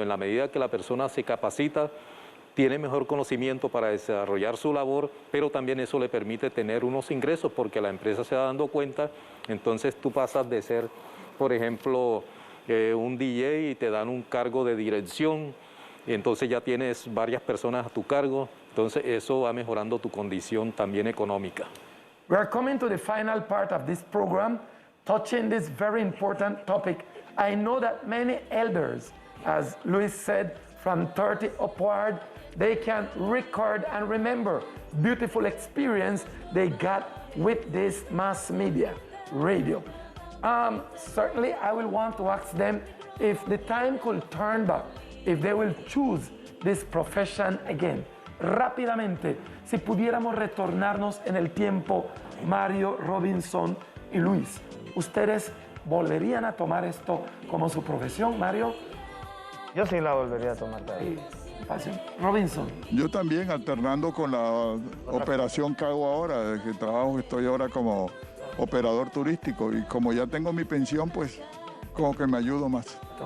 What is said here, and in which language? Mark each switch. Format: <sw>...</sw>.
<es>En la medida que la persona se capacita, tiene mejor conocimiento para desarrollar su labor, pero también eso le permite tener unos ingresos porque la empresa se va dando cuenta, entonces tú pasas de ser, por ejemplo, un DJ y te dan un cargo de dirección, y entonces ya tienes varias personas a tu cargo, entonces eso va mejorando tu condición también económica.</es> <en>We are coming to the final part of this program, touching this very important topic. I know that many elders, as Luis said, from 30 upward, they can record and remember beautiful experience they got with this mass media, radio. Certainly, I will want to ask them if the time could turn back, if they will choose this profession again.</en> <es>Rápidamente, si pudiéramos retornarnos en el tiempo, Mario, Robinson y Luis, ¿ustedes volverían a tomar esto como su profesión, Mario? Yo sí la volvería a tomar. Robinson. Yo también, alternando con la operación que hago ahora, que trabajo, estoy ahora como operador turístico y como ya tengo mi pensión, pues como que me ayudo más.</es>